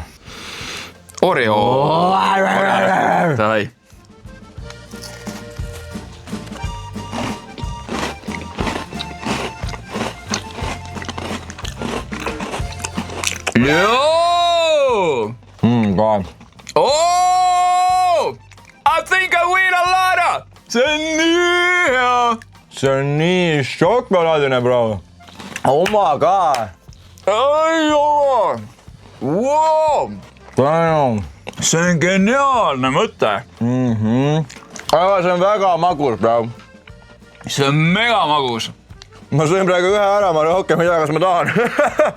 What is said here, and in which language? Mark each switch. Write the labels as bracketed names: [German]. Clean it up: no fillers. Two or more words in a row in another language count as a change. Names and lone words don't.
[Estonian] Oreo. Davai. Joo! Ka. [English] Oh! I think I win a lot! [Estonian] See on nii hea! See on nii šokolaadine, bro. [English] Oh my god. [Estonian] Ei ole! Wow! See on geniaalne mõte. Aga see on väga magus, bro. See on mega magus. Ma sõin praegu ühe ära, ma rohkem ei tea, kas ma tahan.